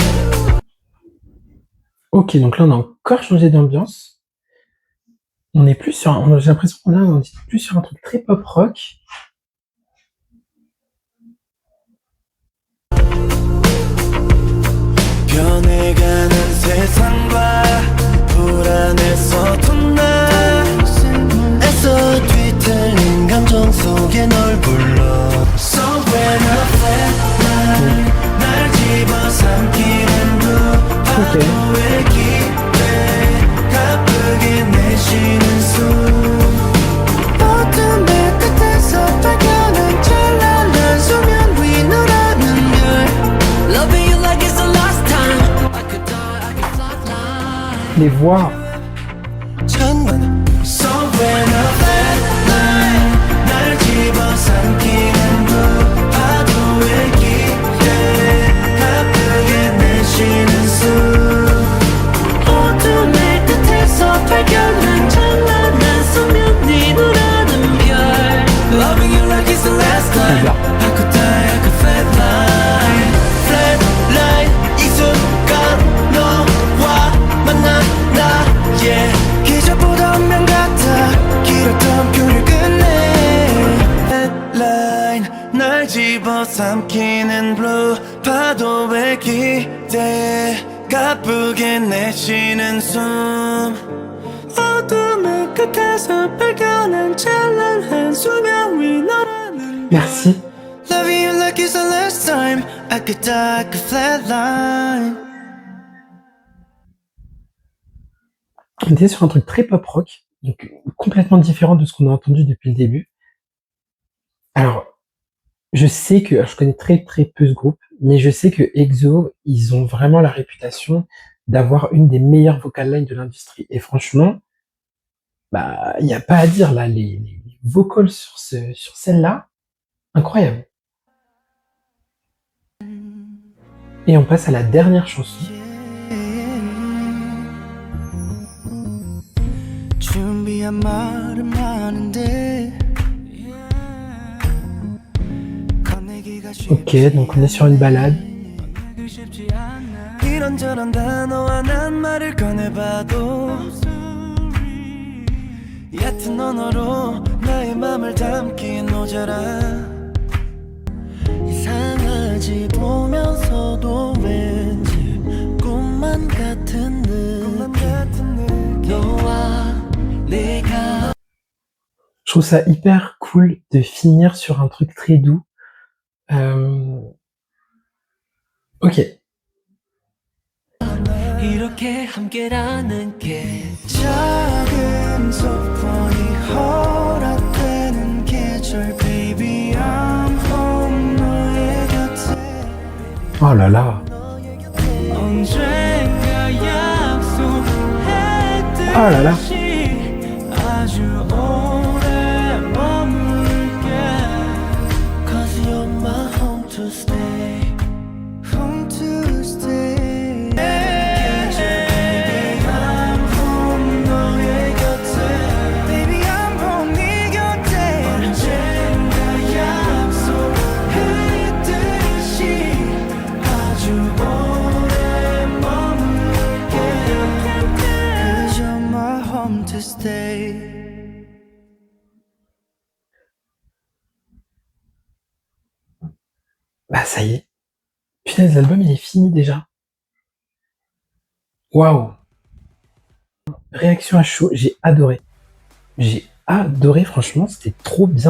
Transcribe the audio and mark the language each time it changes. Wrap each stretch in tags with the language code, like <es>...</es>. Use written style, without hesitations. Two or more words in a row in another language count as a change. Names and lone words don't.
<fr>Ok, donc là on a encore changé d'ambiance. On est plus sur, j'ai l'impression qu'on est plus sur un truc très pop rock.</fr> <ko>변해가는 세상과 불안해서 톤나 애써 뒤틀린 감정 속에 널 불러</ko> <en>So when I flatline</en> <ko>날 집어삼키는 파도의 기대 가쁘게 내쉬는 숨 어둠의 끝에서 발견한 찬란한 수면 위 너라는 별</ko> <en>Loving you like it's the last time I could die, I could fly, fly</en> <fr>Les voix.</fr> <ko>천만</ko> <en>So when I flatline</en> <ko>날 집어삼키는 그 파도의 기대 가쁘게 내쉬는 숨 어둠의 끝에서 발견한 찬란한 수면 네 너라는 별</ko> <en>Loving you like it's the last time I could die, I could flatline Flatline 이</en> <ko>순간 너와 만나 나 yeah 기적보다 운명 같아 길었던 표를 끝내 Flatline 날 집어삼키는 blue 파도의 기대 가쁘게 내쉬는 숨 어둠의 끝에서 발견한 찬란한 수면 위 너라는</ko> <fr>Merci.</fr> <en>Loving you like it's the last time I could die, I could flatline</en> <fr>On était sur un truc très pop rock, donc complètement différent de ce qu'on a entendu depuis le début. Alors, je sais que, alors, je connais très très peu ce groupe, mais je sais que EXO, ils ont vraiment la réputation d'avoir une des meilleures</fr> <en>vocal lines</en> <fr>de l'industrie. Et franchement, bah, il n'y a pas à dire là, les vocals sur celle-là, incroyable. Et on passe à la dernière chanson.</fr> <ko>준비한 말은 많은데</ko> <fr>Ok, donc on est sur une balade.</fr> <ko>이런저런 단어와 난 말을 꺼내봐도 얕은 언어로 나의 맘을 담긴 모자라 이상하지 보면서도 왠지 꿈만 같은 느낌 너와 내가</ko> <fr>Je trouve ça hyper cool de finir sur un truc très doux. Ok.</fr> <ko>이렇게 함께라는 게 작은 소원이 허락되는 계절</ko> <en>Baby I'm home</en> <ko>너의 곁에</ko> <fr>Oh là là.</fr> <ko>언젠가 약속했듯이</ko> <fr>Oh là là.</fr> <ko>아주 오래 머물게</ko> <en>Cause you're my home to stay Home to stay</en> <ko>계절</ko> <en>Baby I'm home</en> <ko>너의 곁에</ko> <en>Baby I'm home</en> <ko>네 곁에 언젠가 약속했듯이 아주 오래 머물게</ko> <en>Cause you're my home to stay</en> <fr>Bah ça y est. Putain, l'album il est fini déjà. Waouh. Réaction à chaud, j'ai adoré. J'ai adoré, franchement, c'était trop bien.</fr>